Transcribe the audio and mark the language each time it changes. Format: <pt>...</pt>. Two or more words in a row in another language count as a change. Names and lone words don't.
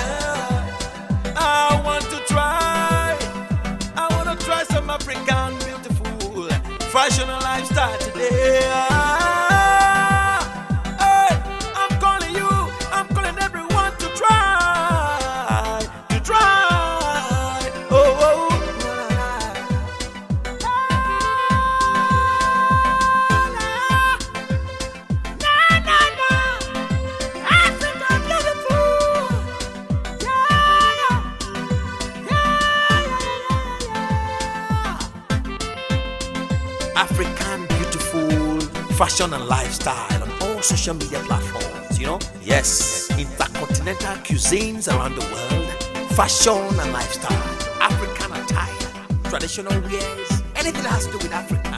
<en>I want to try. I want to try some African beautiful fashion and lifestyle today. Hey, I'm calling you. I'm calling everyone to try. To try. Oh, oh. Na, na, na. Africa beautiful. Yeah, African beautiful fashion and lifestyle on all social media platforms, you know? Yes, intercontinental cuisines around the world, fashion and lifestyle, African attire, traditional wears, anything that has to do with Africa.</en>